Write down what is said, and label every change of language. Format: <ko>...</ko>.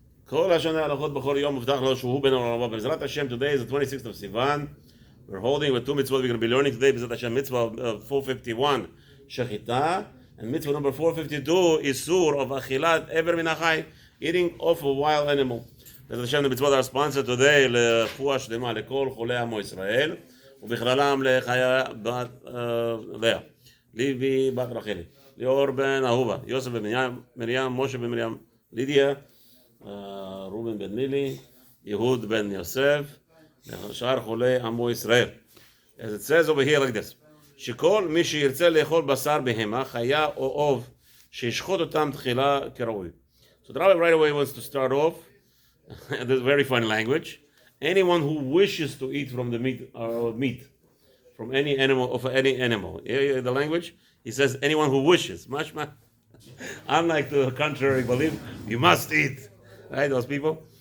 <he>כל השנה הלכות בכל יום מובטח לו שהוא בן עולם הבא. בעזרת השם,</he> <en>today is the 26th of Sivan. We're holding with two mitzvot we're going to be learning today.</en> <he>בעזרת השם, mitzvah 451, שחיטה.</he> <en>And mitzvah number 452 is sur of</en> <he>achilat ever min achai,</he> <en>eating off a wild animal.</en> <he>בעזרת השם,</he> <en>the mitzvot are sponsored today</en> <he>לרפואה שלמה לכל חולי עמו ישראל, ובכללם לחיה בת לאה, ליבי בת רחלי, ליאור בן אהובה, יוסף בן מרים, משה בן מרים, לידיה, ראובן בן לילי, יהוד בן יוסף, שאר חולי עמו ישראל.</he> <en>As it says over here like this,</en> <he>שכל מי שירצה לאכול בשר בהמה, חיה או עוף, שישחוט אותם תחילה כראוי.</he> <en>So the rabbi right away wants to start off, this is very fun language, anyone who wishes to eat from the meat from any animal, of any animal. Yeah, the language, he says anyone who wishes. Mashma, unlike the contrary belief, you must eat. Right, those people?</en>